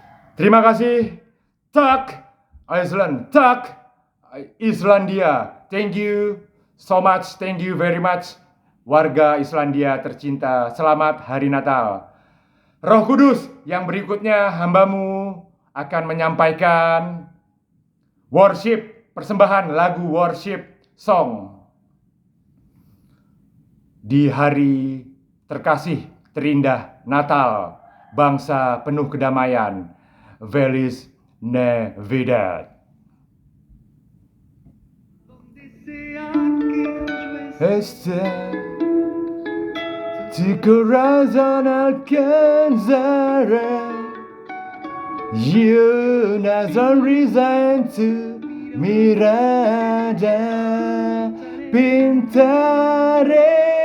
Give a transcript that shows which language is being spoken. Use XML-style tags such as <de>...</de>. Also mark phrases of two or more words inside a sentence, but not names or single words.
<id>Terima kasih, Tak Iceland, Tak Islandia.</id> <en>Thank you so much, thank you very much,</en> <id>warga Islandia tercinta. Selamat Hari Natal. Roh Kudus, yang berikutnya hambamu akan menyampaikan worship, persembahan lagu</id> <en>worship song.</en> <id>Di hari terkasih, terindah Natal, bangsa penuh kedamaian,</id> <es>Feliz Navidad. Este tu corazón alcanzará y una sonrisa en tu mirada pintaré.</es>